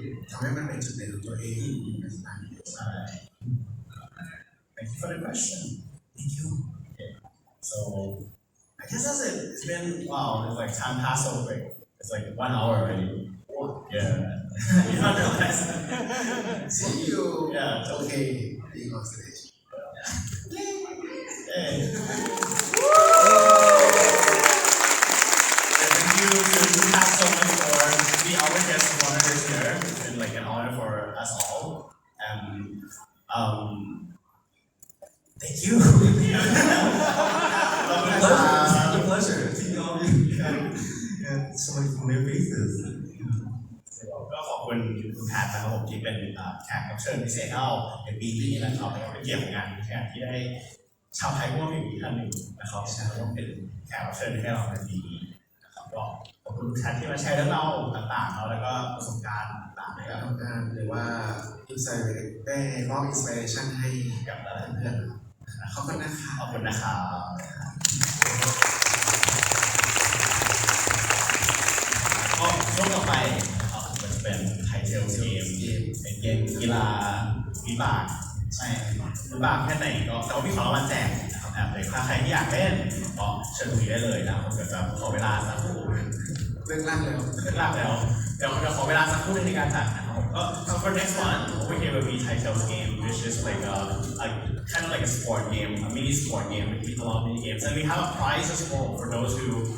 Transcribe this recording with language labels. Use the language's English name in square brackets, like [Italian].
[Thai] ทำให้มันเป็นจุดเด่นของตัวเองในสไตล์นี้ใช่ [English] Thank you for the question. Thank you. Okay. So I guess that's it. It's been wow. It's like time passed so quick. It's like 1 hour already. Yeah. You don't realize. See you. Yeah. It's okay. Being on stage. Hey. Thank you to Patt so much for being our guest monitors here. It's been like an honor for us all. And thank you. It's a pleasure seeing all of you and so many familiar faces. [Thai] ก็ขอบคุณคุณแพทนะครับผมที่เป็นแขกรับเชิญพิเศษให้เราในปีนี้นะครับเป็นเกียรติของงานที่ได้ชาวไทยร่วมอีกท่านหนึ่งนะครับร่วมเป็นแขกรับเชิญให้เราในปีนี้นะครับก็ขอบคุณทุกท่านที่มาแชร์เรื่องราวต่างๆแล้วก็ประสบการณ์ต่างๆในการทำงาน หรือว่าอินสไปิเรชันได้มอบอินสปิเรชันให้ กับเพื่อนๆ ขอบคุณนะคะ ขอบคุณนะครับก็ช่วงต่อไปมันจะเป็น Thaitails เกมเป็นเกมกีฬาวิบากใช่วิบากแค่ไหนก็แต่ว่ามีของรางวัลแจกนะครับเลยถ้าใครที่อยากเล่นก็เชิญคุยได้เลยนะผมจะขอเวลาสักครู่ เรื่องล่างแล้ว เดี๋ยวขอเวลาสักครู่ในการจัดนะครับผมก็ [English] for next one over here will be Thaitails game which is like kind of like a sport game a mini sport game with a lot of mini games and we have a prize as well for those who